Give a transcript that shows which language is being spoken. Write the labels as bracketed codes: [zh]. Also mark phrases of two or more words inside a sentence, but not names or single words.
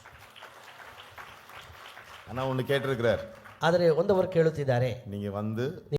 [ta] ஆனால் ஒன்று கேட்டிருக்கிறார். [kn] ಆದರೆ ಒಂದವರು ಕೇಳುತ್ತಿದ್ದಾರೆ, [ta] நீங்கள் வந்து